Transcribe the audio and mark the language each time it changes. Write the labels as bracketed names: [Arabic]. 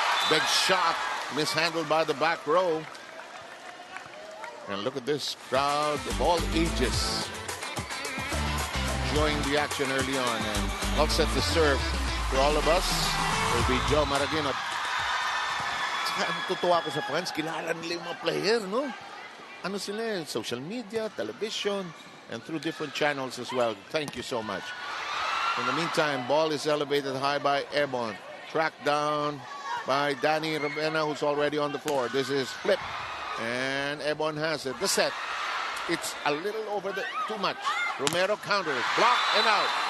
[English] Big shot mishandled by the back row. And look at this crowd of all ages enjoying the action early on. And all set to serve for all of us will be Joe Maraginot. [Filipino] Tutuwa ko sa fans, kilala nila yung mga player, no? Ano sila, [English] social media, television, and through different channels as well. Thank you so much. In the meantime, ball is elevated high by Ebon. Tracked down by Danny Ravena, who's already on the floor. This is flip. And Ebon has it. The set. It's a little over the too much. Romero counters. Block and out.